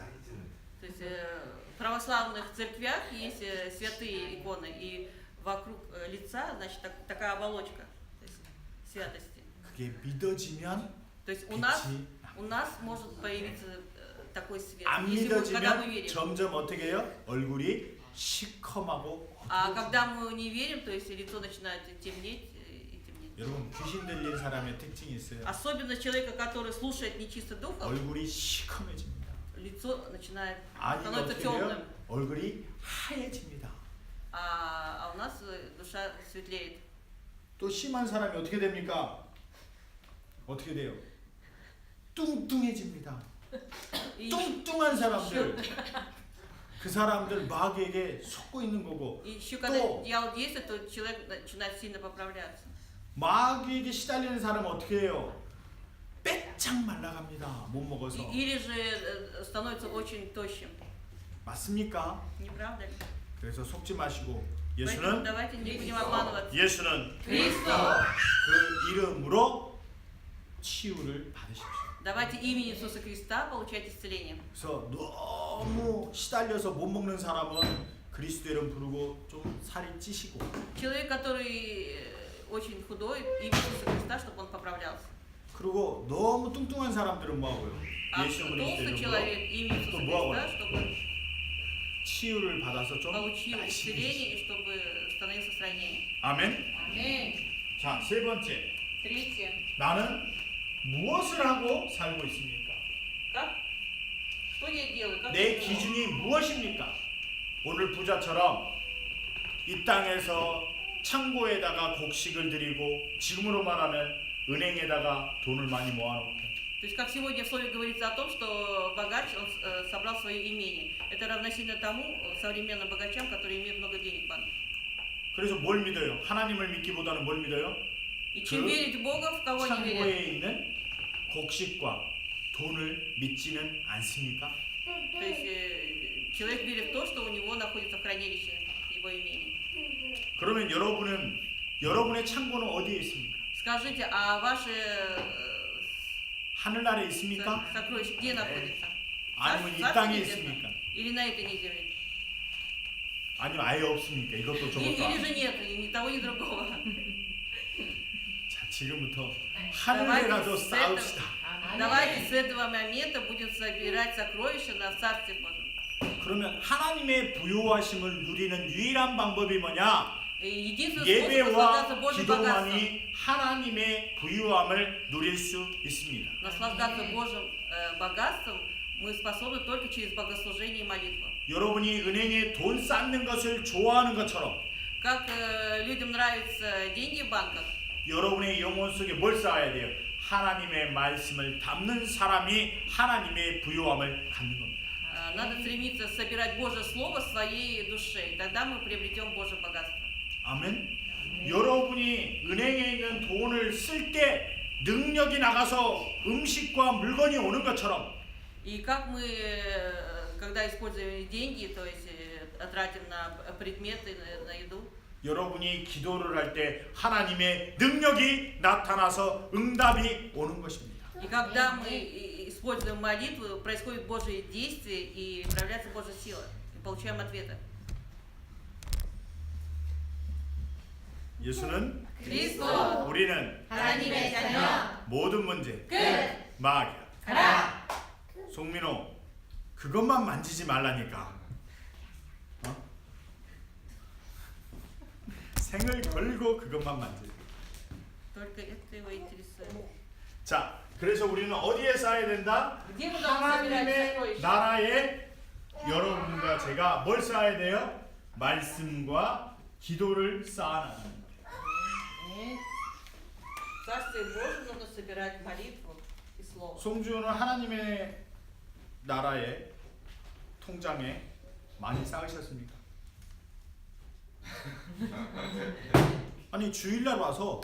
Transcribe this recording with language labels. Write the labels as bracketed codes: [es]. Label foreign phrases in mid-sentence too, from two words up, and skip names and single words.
[ru] То есть в православных церквях есть святые иконы, и вокруг лица, значит, такая оболочка, то есть святости. [ko] 그게 믿어지면 [ru] То есть у [ko] 빛이 [ru] нас может появиться такой свет, [ko] 안 [ru] когда мы [ko] 믿어지면 [ru] верим. [ko] 점점 어떻게 해요? 얼굴이 시커하고 [ru] А когда мы не верим, то есть лицо начинает темнеть и темнеть. [ko] 여러분 귀신 들린 사람의 특징이 있어요. [ru] Особенно человека, который слушает нечистых духов, [ko] 얼굴이 시커매집니다. [ru] лицо начинает [ko] 아니 [ru] становится [ko] 어떻게 [ru] темным, [ko] 돼요? 얼굴이 하얘집니다. [ru] а у нас душа светлеет. [ko] 또 심한 사람이 어떻게 됩니까? 어떻게 돼요? 뚱뚱해집니다. [ru] И [ko] 뚱뚱한 사람들 그 사람들 마귀에게 속고 있는 거고 [ru] еще когда [ko] 또 [ru] дьявол действует, то человек начинает сильно поправляться. [ko] 마귀에게 시달리는 사람은 어떻게 해요? 빼짝 말라갑니다. 못 먹어서. [ru] Или же становится очень тощим. [ko] 맞습니까? [ru] Не правда ли? [ko] 그래서 속지 마시고 [ru] Поэтому [ko] 예수는 [ru] давайте не будем обманываться. [ko] 예수는 [ru] Христос. [ko] 그 이름으로 치유를 받으십시오. [ru] Давайте именем Иисуса Христа получать исцеление. [ko] 그래서 너무 시달려서 못 먹는 사람은 그리스도 이름 부르고 좀 살이 찌시고 [ru] Человек, который очень худой, именем Иисуса Христа, чтобы он поправлялся. [ko] 그리고 너무 뚱뚱한 사람들은 뭐하고요? [ru] А [ko] 예수 그리스도 [ru] толстый [ko] 이름으로 [ru] человек, именем Иисуса [ko] 또 뭐하고요? [ru] Христа, чтобы [ko] 치유를 받아서 좀 [ru] получил [ko] 날씬해지시고. [ru] исцеление и чтобы становился стройнее. [ko] 아멘. 아멘. 자, 세 번째. [ru] Третье. [ko] 나는 무엇을 하고 살고 있습니까? [ru] Как? Что я делаю? Как [ko] 내 [ru] я живу? [ko] 기준이 무엇입니까? 오늘 부자처럼 이 땅에서 창고에다가 곡식을 드리고 지금으로 말하면 은행에다가 돈을 많이 모아놓고 [ru] То есть, как сегодня в слове говорится о том, что богач, он собрал свое имение. Это равносильно тому современным богачам, которые имеют много денег в банке. [ko] 그래서 뭘 믿어요? 하나님을 믿기보다는 뭘 믿어요? [ru] И чем [ko] 그 [ru] верить в Бога, в кого не верить? [ko] 창고에 있는 곡식과 돈을 믿지는 않습니까? [ru] То есть, человек верит в то, что у него находится в хранилище его имение. [ko] 그러면 여러분의 창고는 어디에 있습니까? [ru] Скажите, а ваши [ko] 하늘나라에 있습니까? [ru] сокровища где находятся? [ko] 아니면 이 [ru] Царстве [ko] 땅에 [ru] небесном? [ko] 있습니까? [ru] Или на этой не земле? [ko] 아니면 아예 없습니까? 이것도 저것도 [ru] Или же нет, ни того, ни другого. [ko] 자, 지금부터 하늘에라도 싸웁시다. [ru] Давайте с этого момента будем собирать сокровища на Царстве Божьем. [ko] 그러면 하나님의 부요하심을 누리는 유일한 방법이 뭐냐? [ru] И единственный способ [ko] 예배와 [ru] наслаждаться Божьим богатством, [ko] 기도만이 하나님의 부유함을 누릴 수 있습니다. [ru] наслаждаться Божьим богатством, мы способны только через богослужение и молитву. [ko] 여러분이 은행에 돈 쌓는 것을 좋아하는 것처럼 [ru] Как людям нравятся деньги в банках, [ko] 여러분의 영혼 속에 뭘 쌓아야 돼요? 하나님의 말씀을 담는 사람이 하나님의 부요함을 갖는 겁니다. [ru] надо стремиться собирать Божье Слово в своей душе, и тогда мы приобретем Божье богатство. [ko] 아멘. 여러분이 은행에 있는 돈을 쓸 때 능력이 나가서 음식과 물건이 오는 것처럼 [ru] И как мы, когда используем деньги, то есть тратим на предметы, на еду, [ko] 여러분이 기도를 할 때 하나님의 능력이 나타나서 응답이 오는 것입니다. [ru] и когда мы используем молитву, происходит Божие действие и проявляется Божья сила, и получаем ответы. [ko] 예수는 [ru] Христос, [ko] 우리는 하나님의 자녀. 모든 문제 끝. 막이야. 가라. 송민호 그것만 만지지 말라니까. 생을 걸고 그것만 만져요. [ru] Только это его интересует. [ko] 자, 그래서 우리는 어디에 쌓아야 된다? [ru] Где мы должны собирать [ko] 하나님의 [ru] сокровища? [ko] 나라에 여러분과 제가 뭘 쌓아야 돼요? 말씀과 기도를 쌓아나가는 거예요. [ru] В Царстве Божьем нужно собирать молитву и слово. [ko] 송주는 하나님의 나라의 통장에 많이 쌓으셨습니까? 아니 주일날 와서